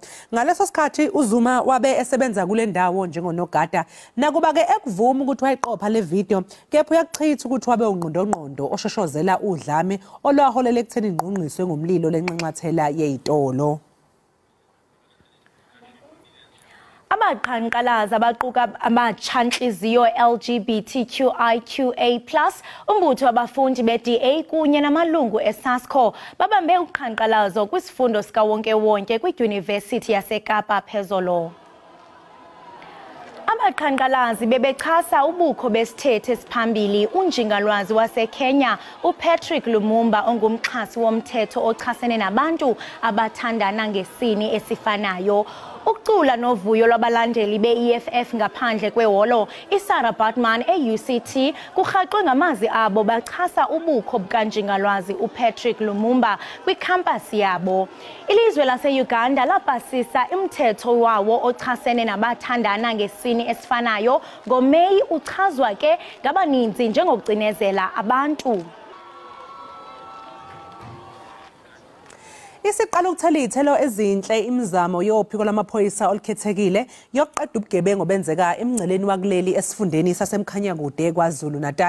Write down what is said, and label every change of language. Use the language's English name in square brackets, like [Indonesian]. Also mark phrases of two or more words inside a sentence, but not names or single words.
[Zulu] Ngaleso sikhathi uZuma wabe esebenza kule ndawo njengonogada nakuba ke ekuvuma ukuthi wayiqopha le video kepha uyakuchitha ukuthi wabe ungqondongqondo oshoshozela udlame olwaholela ekutheni ngqungqiswe ngomlilo lenqanqathela yezitolo. [Xhosa] Abaqhankqalazi abaquka amatshantliziyo LGBTQIQA+, umbutho wabafundi be-DA kunye namalungu eSASCO babambe uqhankqalazo kwisifundo sikawonke-wonke kwidyunivesithi yaseKapa phezolo. Abaqhankqalazi bebechasa ubukho besithethe esiphambili unjingalwazi waseKenya uPatrick Lumumba ongumxhasi womthetho ochasene nabantu abathandana ngesini esifanayo. Ukucula novuyo lwabalandeli be-EFF ngaphandle kweholo, iSarah Baartman e-UCT kurhaqwe ngamazwi abo bachasa ubukho bukanjingalwazi uPatrick Lumumba kwikhampasi yabo. Ilizwe lase-Uganda lapasisa umthetho wawo ochasene nabathandana ngesini esifanayo ngoMeyi uchazwa ke ngabaninzi njengokucinezela abantu. [Zulu] Isiqala ukuthela izithelo ezinhle imizamo yophiko lwamaphoyisa olukhethekile yokuqeda ubugebengu obenzeka emngceleni wakuleli esifundeni sasemkhanyakude kwaZulu Natal.